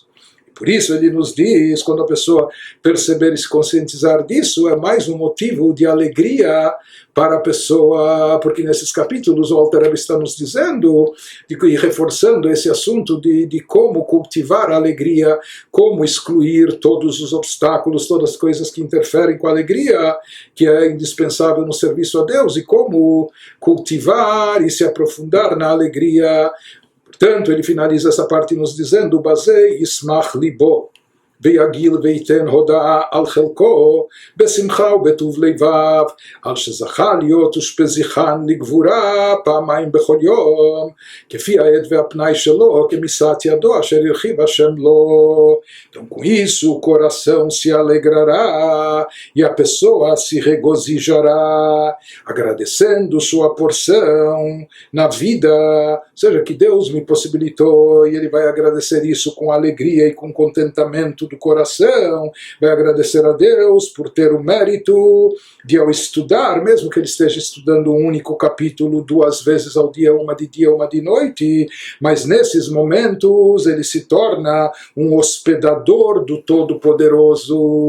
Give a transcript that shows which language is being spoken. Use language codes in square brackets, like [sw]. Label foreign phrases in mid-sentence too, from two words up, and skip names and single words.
[pt] Por isso ele nos diz, quando a pessoa perceber e se conscientizar disso, é mais um motivo de alegria para a pessoa, porque nesses capítulos o Alter Rebbe está nos dizendo, e reforçando esse assunto de como cultivar a alegria, como excluir todos os obstáculos, todas as coisas que interferem com a alegria, que é indispensável no serviço a Deus, e como cultivar e se aprofundar na alegria. Portanto, ele finaliza essa parte nos dizendo, [he] בזה ישמח לבו. ויגיל וייתן הודעה על חלקו בשמחה ובטוב לבב על שזכה להיות ושפזיחן לגבורה פעמיים בכל יום כפי העד והפנאי שלו כמשאת ידו אשר הרחיב השם לו. [pt] Então com isso o coração se alegrará e a pessoa se regozijará agradecendo sua porção na vida, ou seja, que Deus me possibilitou, e ele vai agradecer isso com alegria e com contentamento do coração, vai agradecer a Deus por ter o mérito de ao estudar, mesmo que ele esteja estudando um único capítulo 2 vezes ao dia, uma de dia, uma de noite, mas nesses momentos ele se torna um hospedador do Todo-Poderoso.